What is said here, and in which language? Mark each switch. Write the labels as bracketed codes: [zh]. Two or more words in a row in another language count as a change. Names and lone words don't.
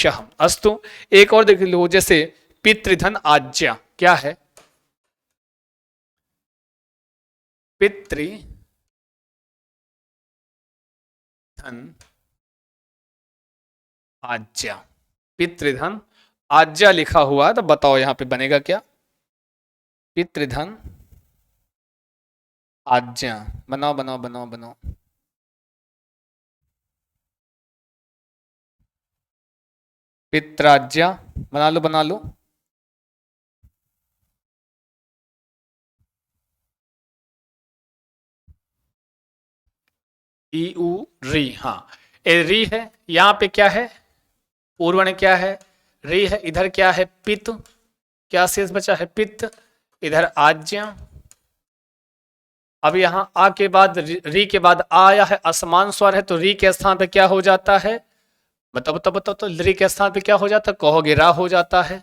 [hi] अस्तु, एक और देख लो, जैसे [sa] पितृधन आज्ञा, [hi] क्या है, [sa] पितृधन आज्ञा, पितृधन आज्ञा [hi] लिखा हुआ है, तो बताओ यहां पे बनेगा क्या, [sa] पितृधन आज्ञा। [hi] बनाओ बनाओ बनाओ बनाओ, पित्राज्ञा, बना लो बना लो। ई उ री, हाँ, ए री है, यहां पे क्या है, पूर्वण क्या है, री है, इधर क्या है, पित, क्या शेष बचा है, पित्त, इधर आज्ञा। अब यहां आ के बाद री के बाद आया है, असमान स्वर है, तो री के स्थान पे क्या हो जाता है, बताओ बताओ बताओ, तो री के स्थान पे क्या हो जाता है, कहोगे रा हो जाता है।